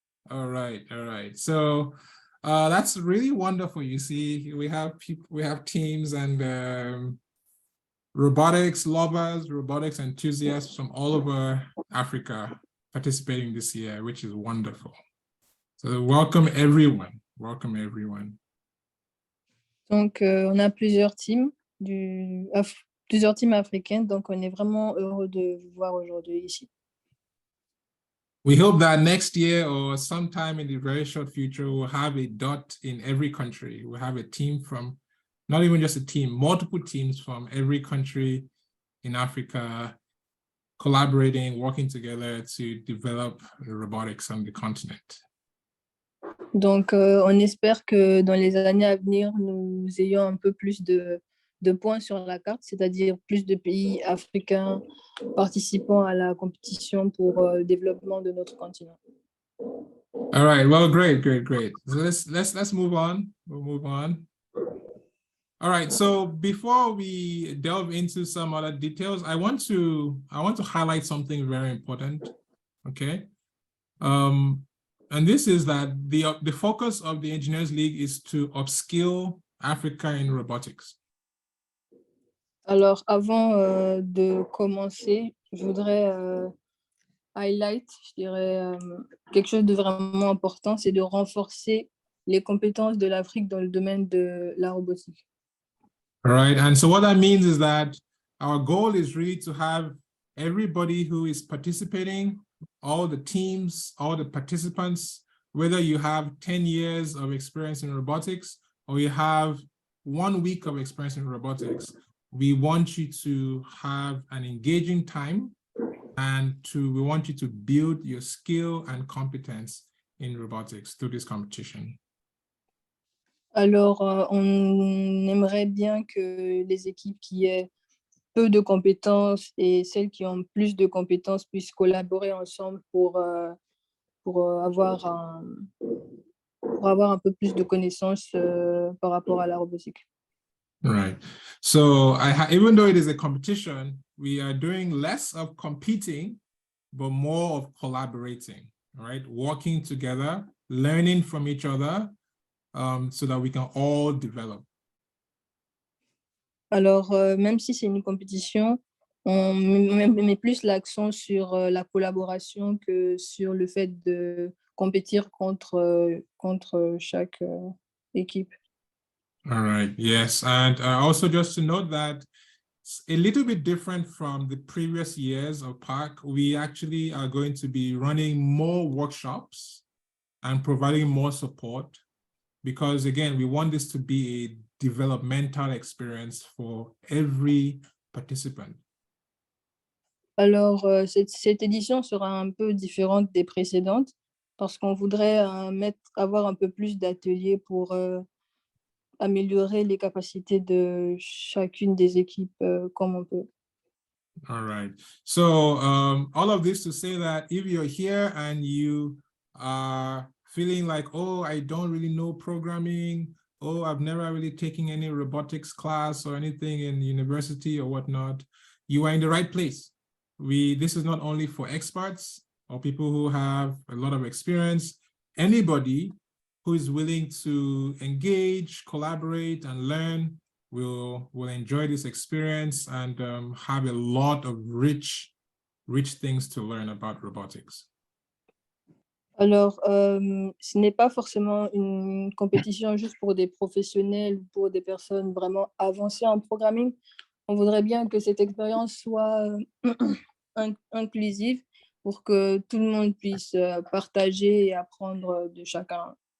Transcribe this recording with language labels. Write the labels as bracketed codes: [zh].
[en] All right, all right. So that's really wonderful. You see, we have people, we have teams and robotics lovers, robotics enthusiasts from all over Africa participating this year, which is wonderful. So welcome everyone. Welcome everyone. [fr] Donc, on a plusieurs teams, plusieurs teams africaines, donc on est vraiment heureux de vous voir aujourd'hui ici. [en] We hope that next year or sometime in the very short future, we'll have a dot in every country. We'll have a team from, not even just a team, multiple teams from every country in Africa collaborating, working together to develop robotics on the continent. [fr] Donc, on espère que dans les années à venir, nous ayons un peu plus de points sur la carte, c'est-à-dire plus de pays africains participant à la compétition pour le développement de notre continent. [en] All right, well, great. So let's move on. We'll move on. All right, so before we delve into some other details, I want to highlight something very important, okay? And this is that the focus of the Engineers League is to upskill Africa in robotics. [fr] Alors, avant de commencer, je voudrais highlight, je dirais, quelque chose de vraiment important, c'est de renforcer les compétences de l'Afrique dans le domaine de la robotique. [en] All right, and so what that means is that our goal is really to have everybody who is participating, all the teams, all the participants, whether you have 10 years of experience in robotics or you have 1 week of experience in robotics, we want you to have an engaging time and we want you to build your skill and competence in robotics through this competition. [fr] Alors, on aimerait bien que les équipes qui aient peu de compétences et celles qui ont plus de compétences puissent collaborer ensemble pour avoir un peu plus de connaissances par rapport à la robotique. [en] Right. So even though it is a competition, we are doing less of competing, but more of collaborating, right? Working together, learning from each other, so that we can all develop. [fr] Alors, même si c'est une compétition, on met plus l'accent sur la collaboration que sur le fait de compétir contre chaque équipe. [en] All right, yes. And also just to note that a little bit different from the previous years of PAC, we actually are going to be running more workshops and providing more support because, again, we want this to be a developmental experience for every participant. [fr] Alors, cette édition sera un peu différente des précédentes parce qu'on voudrait avoir un peu plus d'ateliers pour améliorer les capacités de chacune des équipes comme on peut. [en] All right. So all of this to say that if you're here and you are feeling like, oh, I don't really know programming, oh, I've never really taken any robotics class or anything in university or whatnot, you are in the right place. This is not only for experts or people who have a lot of experience, anybody who is willing to engage, collaborate, and learn will enjoy this experience and have a lot of rich things to learn about robotics. [fr] Alors, ce n'est pas forcément une compétition juste pour des professionnels ou pour des personnes vraiment avancées en programming. On voudrait bien que cette expérience soit inclusive pour que tout le monde puisse partager et apprendre de chacun.